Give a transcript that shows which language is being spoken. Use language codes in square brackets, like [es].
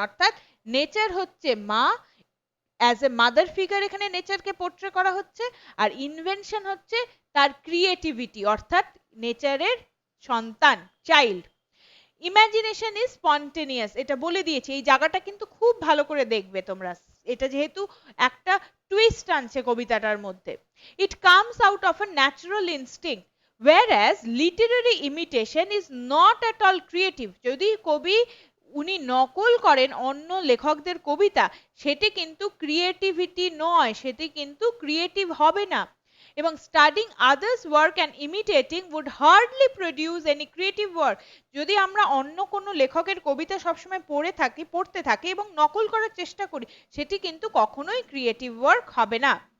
[bn] অর্থাৎ নেচার হচ্ছে মা, [en] as a mother figure [bn] এখানে নেচারকে পোর্ট্রে করা হচ্ছে, আর ইনভেনশন হচ্ছে তার ক্রিয়েটিভিটি অর্থাৎ নেচারের সন্তান, চাইল্ড। [en] imagination is spontaneous, [bn] এটা বলে দিয়েছি, এই জায়গাটা কিন্তু খুব ভালো করে দেখবে তোমরা, এটা যেহেতু একটা টুইস্ট আনছে কবিতাটার মধ্যে। [en] It comes out of a natural instinct whereas literary imitation is not at all creative। [bn] যদি কবি উনি নকল করেন অন্য লেখকদের কবিতা, সেটি কিন্তু ক্রিয়েটিভিটি নয়, সেটি কিন্তু ক্রিয়েটিভ হবে না। [en] এবং studying others work and imitating would hardly produce any creative work. [bn] যদি আমরা অন্য কোনো লেখকের কবিতা সবসময় পড়তে থাকি এবং নকল করার চেষ্টা করি, সেটি কিন্তু কখনোই ক্রিয়েটিভ ওয়ার্ক হবে না।